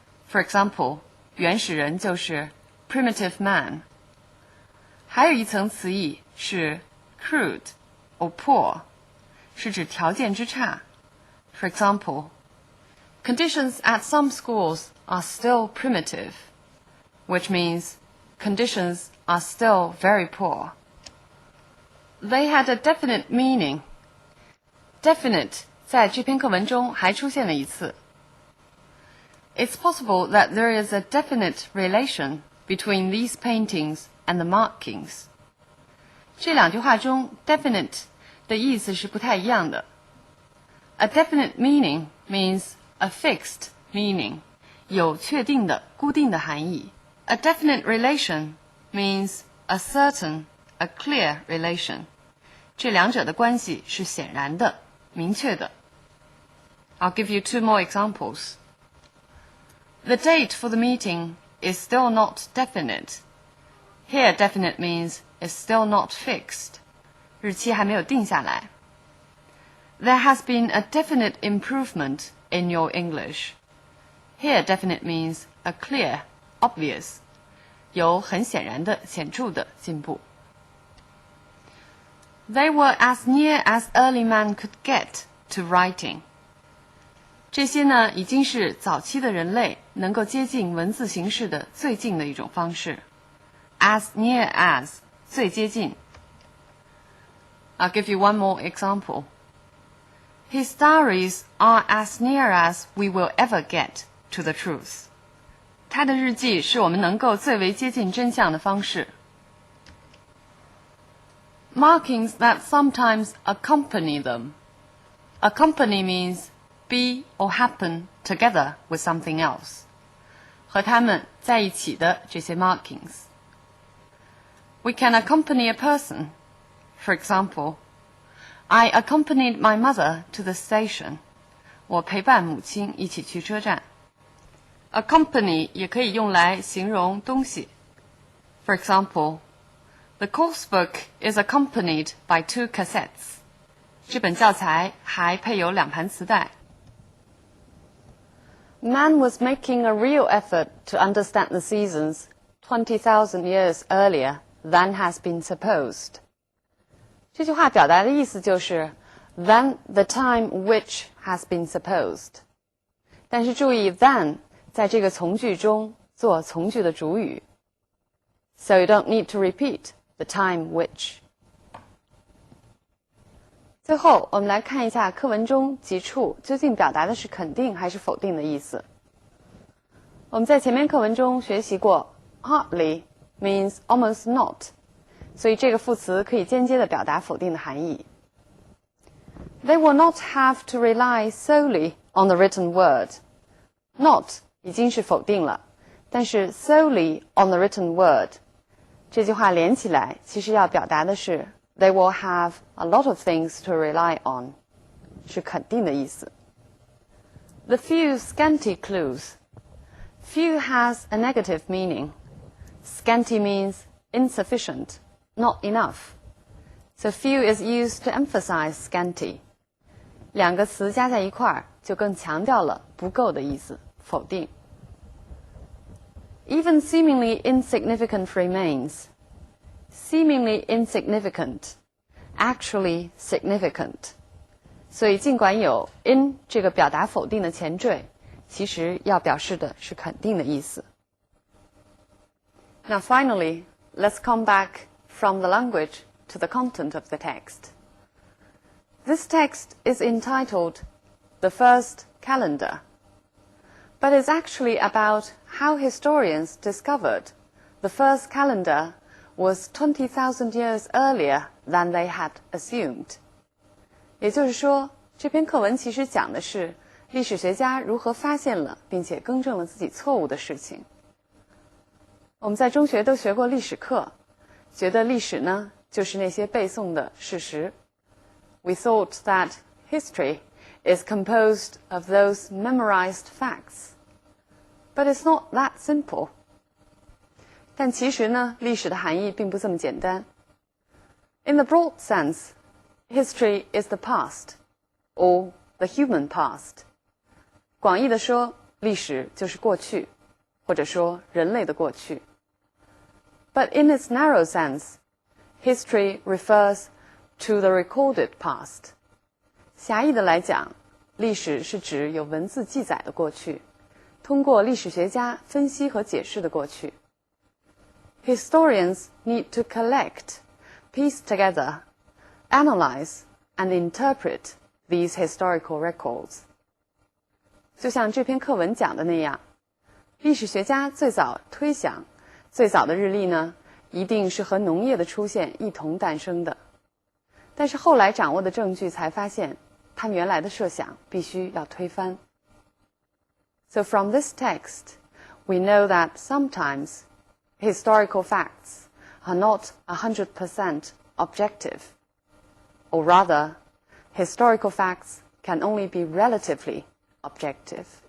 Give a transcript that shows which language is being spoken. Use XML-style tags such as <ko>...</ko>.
<en>For example,</en> <zh>原始人就是</zh> <en>primitive man.</en> <zh>还有一层词义是</zh> <en>crude or poor,</en> <zh>是指条件之差。</zh> <en>For example, conditions at some schools are still primitive, which means conditions are still very poor. They had a definite meaning.</en> <zh>Definite 在这篇课文中还出现了一次。</zh> <en>It's possible that there is a definite relation between these paintings and the markings.</en> <zh>这两句话中 definite 的意思是不太一样的。</zh> <en>A definite meaning means a fixed meaning,</en> <zh>有确定的、固定的含义。</zh> <en>A definite relation means a certain, a clear relation.</en> <zh>这两者的关系是显然的、明确的。</zh> <en>I'll give you two more examples. The date for the meeting is still not definite. Here, definite means is still not fixed.</en> <zh>日期还没有定下来。</zh> <en>There has been a definite improvement in your English. Here, definite means a clear, obvious.</en> <zh>有很显然的、显著的进步。</zh> <en>They were as near as early man could get to writing.</en> <zh>这些呢，已经是早期的人类能够接近文字形式的最近的一种方式。</zh> <en>As near as,</en> <zh>最接近。</zh> <en>I'll give you one more example. His diaries are as near as we will ever get to the truth.</en> <zh>他的日记是我们能够最为接近真相的方式。</zh> <en>Markings that sometimes accompany them. Accompany means be or happen together with something else.</en> <zh>和他们在一起的这些 markings.</zh> <en>We can accompany a person. For example, I accompanied my mother to the station.</en> <zh>我陪伴母亲一起去车站。Accompany 也可以用来形容东西。</zh> <en>For example, the course book is accompanied by 2 cassettes.</en> <zh>这本教材还配有2盘磁带。</zh> <en>Man was making a real effort to understand the seasons 20,000 years earlier than has been supposed.</en> <zh>这句话表达的意思就是</zh> <en>than the time which has been supposed.</en> <zh>但是注意 than 在这个从句中做从句的主语。</zh> <en>So you don't need to repeat the time which.</en> <zh>最后我们来看一下课文中几处究竟表达的是肯定还是否定的意思。我们在前面课文中学习过</zh> <en>hardly means almost not,</en> <zh>所以这个副词可以间接地表达否定的含义。</zh> <en>They will not have to rely solely on the written word. Not</en> <zh>已经是否定了，但是</zh> <en>solely on the written word</en> <zh>这句话连起来其实要表达的是</zh> <en>They will have a lot of things to rely on.</en> <zh>是肯定的意思。</zh> <en>The few scanty clues. Few has a negative meaning. Scanty means insufficient, not enough. So few is used to emphasize scanty.</en> <zh>两个词加在一块儿，就更强调了不够的意思，否定。</zh> <en>Even seemingly insignificant remains. Seemingly insignificant, actually significant.</en> <zh>所以尽管有 in 这个表达否定的前缀，其实要表示的是肯定的意思。</zh> <en>Now finally, let's come back from the language to the content of the text. This text is entitled The First Calendar, but it's actually about how historians discovered the first calendar was 20,000 years earlier than they had assumed.</en> <zh>也就是说，这篇课文其实讲的是历史学家如何发现了并且更正了自己错误的事情。我们在中学都学过历史课，觉得历史呢就是那些背诵的事实。</zh> <en>We thought that history is composed of those memorized facts. But it's not that simple.</en> <zh>但其实呢，历史的含义并不这么简单。</zh> <en>In the broad sense, history is the past, or the human past.</en> <zh>广义的说，历史就是过去，或者说人类的过去。</zh> <en>But in its narrow sense, history refers to the recorded past.</en> <zh>狭义的来讲，历史是指有文字记载的过去，通过历史学家分析和解释的过去。</zh> <en>Historians need to collect, piece together, analyze, and interpret these historical records.</en> <zh>就像这篇课文讲的那样，历史学家最早推想，最早的日历呢，一定是和农业的出现一同诞生的。但是后来掌握的证据才发现，他们原来的设想必须要推翻。</zh> <en>So from this text, we know that sometimes historical facts are not 100% objective, or rather, historical facts can only be relatively objective.</en>